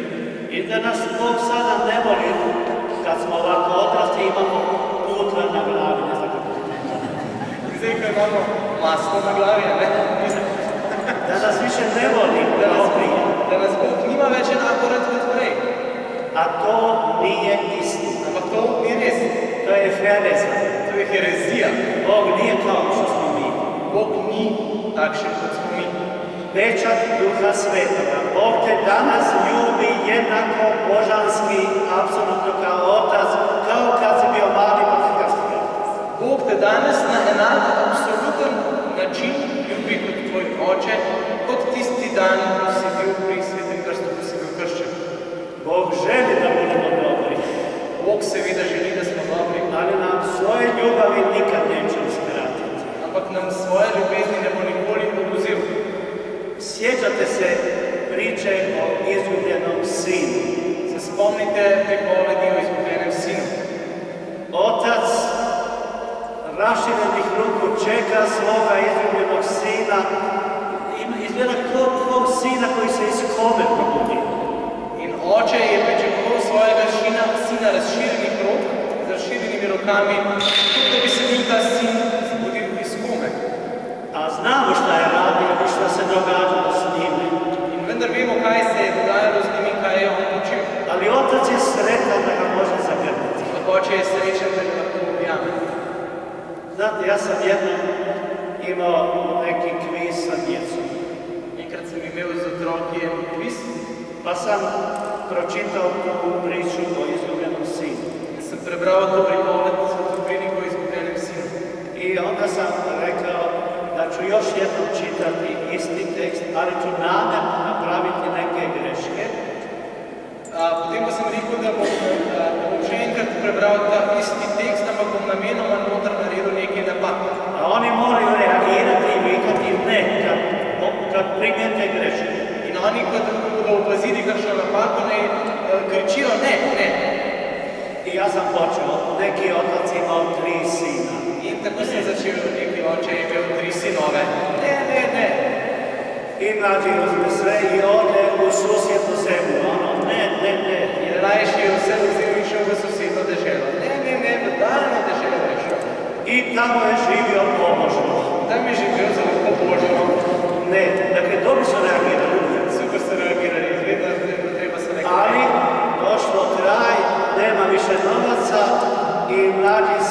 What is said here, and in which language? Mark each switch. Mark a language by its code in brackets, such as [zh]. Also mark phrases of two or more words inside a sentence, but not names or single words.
[hr] I da nas Bog sada ne voli, kad smo ovako odrasli, imamo putra na glavi, ne znam kako. [sl] Zdaj, ko imamo maslo na glavi, ne? [hr] Da nas više ne voli, [sl] da nas Bog nima več enako rad kot prej. [hr] A to nije istina. [sl] Ampak to ni res. [hr] To je hereza. [sl] To je herezija. [hr] Bog nije kao što smo mi. [sl] Bog ni takšen kot smo mi. [hr] Pečat Duha Svetoga. Bog te danas ljubi jednako božanski, apsolutno kao otac, kao kad si bio mali pa si kasnije. [sl] Bog te danes na enak, absoluten način ljubi kot tvoj oče, kot tisti dan, ko si bil pri Svetem krstu, ko si bil krščen. [hr] Bog želi da budemo dobri. [sl] Bog seveda želi, da smo dobri, [hr] ali nam svoje ljubavi nikad neće uskratiti. [sl] Ampak nam svoje ljubezni ne bo nikoli oduzil. [hr] Sjećate se priče o izgubljenom sinu. [sl] Se spomnite pripovedi o izgubljenem sinu. [hr] Otac raširenih ruku čeka svoga izgubljenog sina. Izgleda kao sina koji se iz kome probudi. [sl] In oče je pričakoval svojega sina razširjenih rok, z razširjenimi rokami, kot da bi se bil ta sin zbudil iz kome. [hr] A znamo šta je radio i šta se događalo s njime. [sl] In vendar vemo, kaj se je dogajalo z njim in kaj je on počel. [hr] Ali otac je sretan da ga može zagrliti. [sl] Oče je srečen, da ga lahko objame. [hr] Znate, ja sam jednom imao neki kviz sa djecom. [sl] Enkrat sem imel z otroki en kviz, [hr] pa sam pročitao tu priču o izgubljenom sinu. [sl] In sem prebral to pripoved o priliku o izgubljenem sinu. [hr] I onda sam rekao da ću još jednom čitati isti tekst, ali ću namjerno napraviti neke greške. [sl] Potem pa sem rekel, da bom še enkrat prebral ta isti tekst, ampak bom namenoma noter naredil nekaj napak. [hr] A oni moraju reagirati i vikati ne, kad primijete greške. [sl] In oni, ko bodo opazili kakšno napako, ne kričijo ne, ne. [hr] I ja sam počeo, neki otac imao 3 sina. [sl] In tako sem začel, neki oče je imel 3 sinove. [hr] Ne, ne, ne. I mlađi uzme sve i ode u susjednu zemlju. Ono, ne, ne, ne. [sl] In rajši je vse vzel in šel v sosedno deželo. Ne, ne, ne, v daljno deželo je šel. [hr] I tamo je živio pobožno. [sl] Tam je živel zelo pobožno. Ne, [hr] dakle, dobro su reagirali. Super su reagirali, izgleda, treba se nekaj. Ali došlo kraj, nema više novaca i mlađi